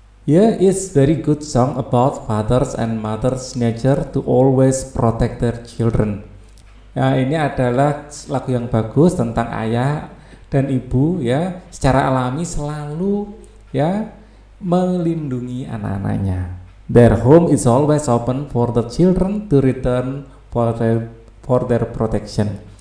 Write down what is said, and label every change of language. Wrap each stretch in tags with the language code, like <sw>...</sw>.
<en>Here is very good song about fathers and mothers' nature to always protect their children.</en> <id>Nah, ini adalah lagu yang bagus tentang ayah dan ibu ya, secara alami selalu ya melindungi anak-anaknya.</id> <en>Their home is always open for the children to return for their protection.</en>